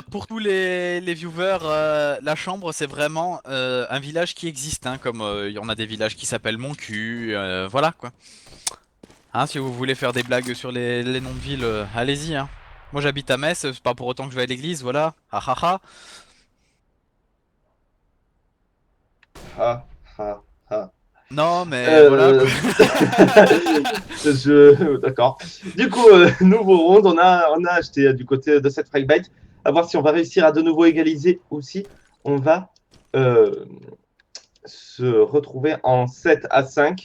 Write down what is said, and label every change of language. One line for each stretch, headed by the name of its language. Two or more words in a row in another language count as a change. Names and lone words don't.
French: pour tous les viewers, la chambre c'est vraiment un village qui existe, hein, comme il y en a des villages qui s'appellent Mon Cul, voilà quoi. Hein, si vous voulez faire des blagues sur les noms de villes, allez-y. Hein. Moi j'habite à Metz, c'est pas pour autant que je vais à l'église, voilà. Ah ah ah. Ha, ha, ha. Non, mais voilà. Quoi. D'accord. Du coup, nouveau round, on a acheté du côté de cette Fragbite. À voir si on va réussir à de nouveau égaliser ou si on va euh, se retrouver en 7-5.